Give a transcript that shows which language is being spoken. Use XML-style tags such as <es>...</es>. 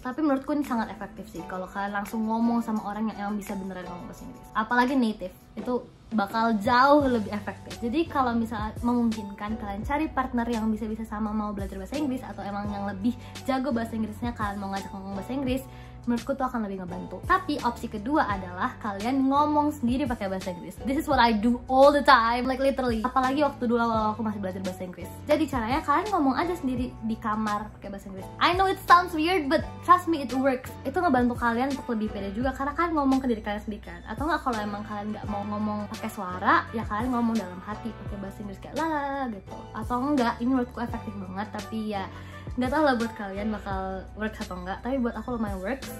<id>Tapi menurutku ini sangat efektif sih kalau kalian langsung ngomong sama orang yang emang bisa beneran ngomong bahasa Inggris, apalagi native, itu bakal jauh lebih efektif. Jadi kalau misalnya memungkinkan, kalian cari partner yang bisa-bisa sama mau belajar bahasa Inggris, atau emang yang lebih jago bahasa Inggrisnya, kalian mau ngajak ngomong bahasa Inggris, menurutku tuh akan lebih ngebantu. Tapi opsi kedua adalah kalian ngomong sendiri pakai bahasa Inggris.</id> <en>This is what I do all the time, like literally.</en> <id>Apalagi waktu dulu awal aku masih belajar bahasa Inggris. Jadi caranya kalian ngomong aja sendiri di kamar pakai bahasa Inggris.</id> <en>I know it sounds weird, but trust me it works.</en> <id>Itu ngebantu kalian untuk lebih pede juga, karena kalian ngomong ke diri kalian sendiri kan. Atau nggak, kalau emang kalian nggak mau ngomong pakai suara, ya kalian ngomong dalam hati pakai bahasa Inggris kayak la gitu. Atau enggak, ini menurutku efektif banget, tapi ya nggak tahu lah buat kalian bakal works atau enggak, tapi buat aku lumayan works.</id>